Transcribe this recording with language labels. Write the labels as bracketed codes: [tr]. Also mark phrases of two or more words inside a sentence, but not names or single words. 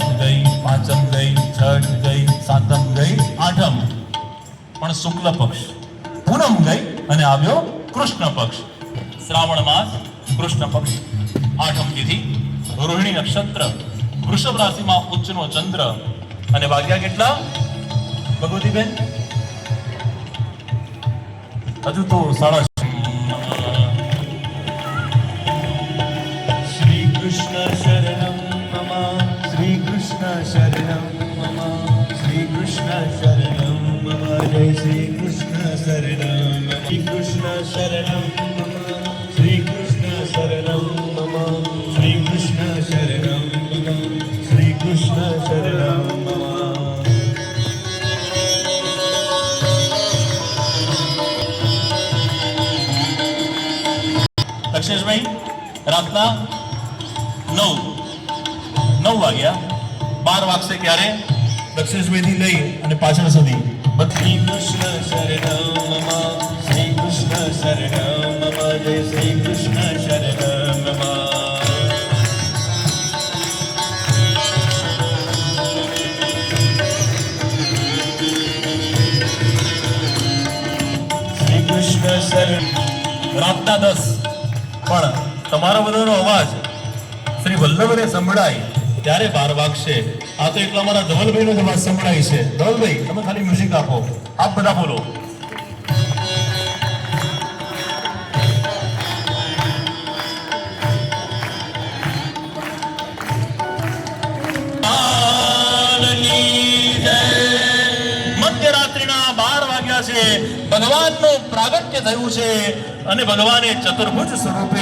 [gu] ગઈ પાંચમ ગઈ છઠ ગઈ સાતમ ગઈ આઠમ પણ શુક્લ પક્ષ પૂનમ ગઈ અને આવ્યો કૃષ્ણ પક્ષ શ્રાવણ માસ કૃષ્ણ પક્ષ આઠમ તિથિ રોહિણી નક્ષત્ર વૃષભ રાશિમાં ઉચ્ચનો ચંદ્ર અને વાગ્યા કેટલા ભગવતીબેન હજુ તો સાડા [sa] शरणं मम श्री कृष्ण शरणं मम श्री कृष्ण शरणं मम जय श्री कृष्ण शरणं श्री कृष्ण शरणं मम श्री कृष्ण शरणं मम श्री कृष्ण शरणं मम श्री कृष्ण शरणं मम [gu] દક્ષેશભાઈ રાતના 9 વાગ્યા 12 વાગશે ક્યારે દક્ષેશભાઈ થી લઈ અને પાછળ સુધી [sa] श्री कृष्ण शरणं मम श्री कृष्ण शरणं मम जय श्री कृष्ण शरणं मम श्री कृष्ण शरण [gu] રાતના 10 પણ તમારો બધાનો અવાજ શ્રી વલ્લભને સંભળાય ત્યારે 12 વાગશે આ તો એટલા મારા ધવલભાઈનો જ અવાજ સંભળાય છે ધવલભાઈ તમે ખાલી મ્યુઝિક આપો આપ બધા બોલો મધ્યરાત્રિના 12 વાગ્યા છે ભગવાનનું પ્રાગટ્ય થયું છે અને ભગવાને ચતુર્ભુજ સ્વરૂપે